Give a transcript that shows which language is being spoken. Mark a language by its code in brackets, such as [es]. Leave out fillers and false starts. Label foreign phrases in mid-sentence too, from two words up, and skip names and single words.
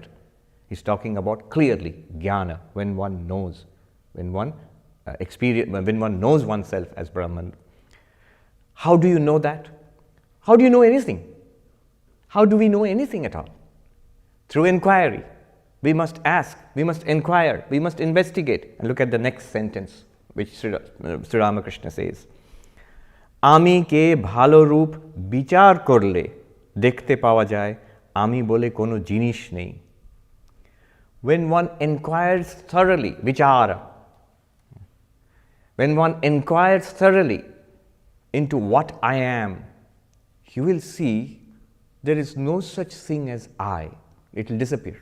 [en] He's talking about clearly jnana, when one knows, when one knows oneself as Brahman. How do you know that? How do you know anything? How do we know anything at all? Through inquiry. We must ask, we must inquire, we must investigate. And look at the next sentence, which Sri Ramakrishna says. [bn] আমি কে ভালো রূপ বিচার করলে দেখতে পাওয়া যায়, আমি বলে কোনো জিনিস নেই. [en] When one inquires thoroughly, vichara, when one inquires thoroughly into what I am, you will see there is no such thing as I. It will disappear.